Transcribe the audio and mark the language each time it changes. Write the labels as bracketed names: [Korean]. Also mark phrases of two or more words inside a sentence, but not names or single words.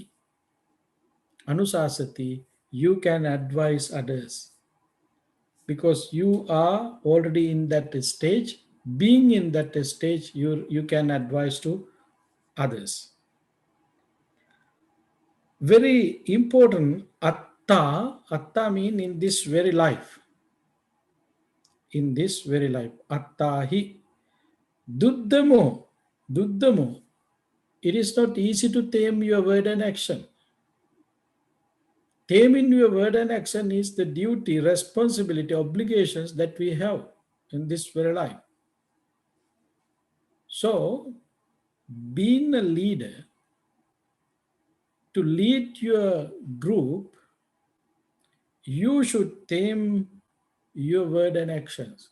[Pali] Anusasati, [English] you can advise others because you are already in that stage. Being in that stage, you can advise to others. Very important, atta mean in this very life. In this very life, [Pali] attahi, duddamo. [English] It is not easy to tame your word and action. Taming your word and action is the duty, responsibility, obligations that we have in this very life. So, being a leader, to lead your group, You should tame your word and actions.